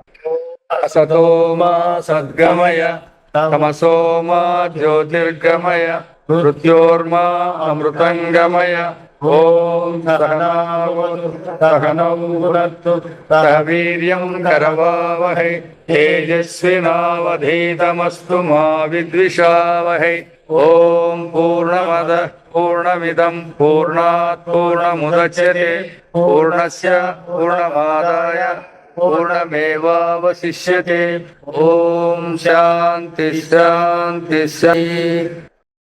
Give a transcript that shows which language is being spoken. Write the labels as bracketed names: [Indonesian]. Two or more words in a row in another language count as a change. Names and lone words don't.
[Sanskrit] అసతోమా సద్గమయ తమసోమా జ్యోతిర్గమయ మృత్యోర్మా అమృతంగమయ. ఓం సహనౌ భునత్తు సహ వీర్యం కరవావహై తేజస్వినావధీతమస్తు మా విద్విషావహై. ఓం పూర్ణమద పూర్ణమిదం పూర్ణాత్ పూర్ణముదచ్యతే పూర్ణస్య పూర్ణమాదాయ పూర్ణమేవావశిష్యతే. ఓం శాంతి శాంతి శాంతి.